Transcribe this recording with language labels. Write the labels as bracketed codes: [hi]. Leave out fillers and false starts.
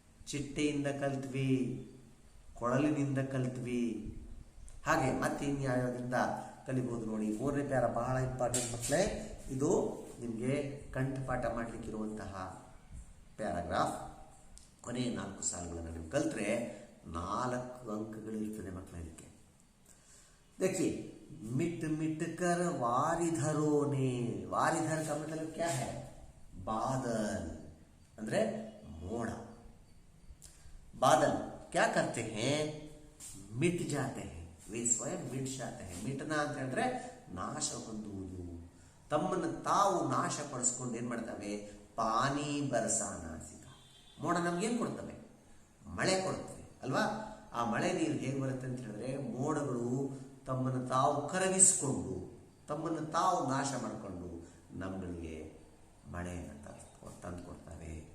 [kn] ಚಿಟ್ಟೆಯಿಂದ ಕಲ್ತ್ವಿ, ಕೊಳಲಿನಿಂದ ಕಲ್ತ್ವಿ, ಹಾಗೆ ಮತ್ತೆ ಇನ್ಯಾವುದರಿಂದ ಕಲಿಬಹುದು. ನೋಡಿ, 3ನೇ ಪ್ಯಾರ ಬಹಳ ಇಂಪಾರ್ಟೆಂಟ್ ಮಕ್ಕಳೇ. ಇದು ನಿಮಗೆ ಕಂಠಪಾಠ ಮಾಡಲಿಕ್ಕಿರುವಂತಹ ಪ್ಯಾರಾಗ್ರಾಫ್. ಕೊನೆಯ 4 ಸಾಲುಗಳನ್ನು ನೀವು ಕಲ್ತ್ರೆ 4 ಅಂಕಗಳಿರ್ತದೆ ಮಕ್ಕಳ. ಇದಕ್ಕೆ [hi] देखिए, मिट मिट कर वारिधरों ने, वारिधर का मतलब क्या है? बादल, [kn] ಅಂದ್ರೆ ಮೋಡ. [hi] बादल क्या करते हैं? मिट जाते हैं, वे स्वयं मिट जाते हैं. [kn] ಮಿಟನಾ ಅಂತ ಹೇಳಿದ್ರೆ ನಾಶ ಹೊಂದುವುದು. ತಮ್ಮನ್ನು ತಾವು ನಾಶ ಪಡಿಸ್ಕೊಂಡು ಏನ್ ಮಾಡ್ತವೆ? ಪಾನಿ ಬರಸಾನ ಸಿಗ, ಮೋಡ ನಮ್ಗೇನು ಕೊಡ್ತವೆ? ಮಳೆ ಕೊಡ್ತವೆ ಅಲ್ವಾ? ಆ ಮಳೆ ನೀರು ಹೇಗೆ ಬರುತ್ತೆ ಅಂತ ಹೇಳಿದ್ರೆ, ಮೋಡಗಳು ತಮ್ಮನ್ನು ತಾವು ಕರಗಿಸಿಕೊಂಡು, ತಮ್ಮನ್ನು ತಾವು ನಾಶ ಮಾಡಿಕೊಂಡು ನಮ್ಮಗಳಿಗೆ ಮಳೆಯನ್ನು ತಂದು ಕೊಡ್ತವೆ.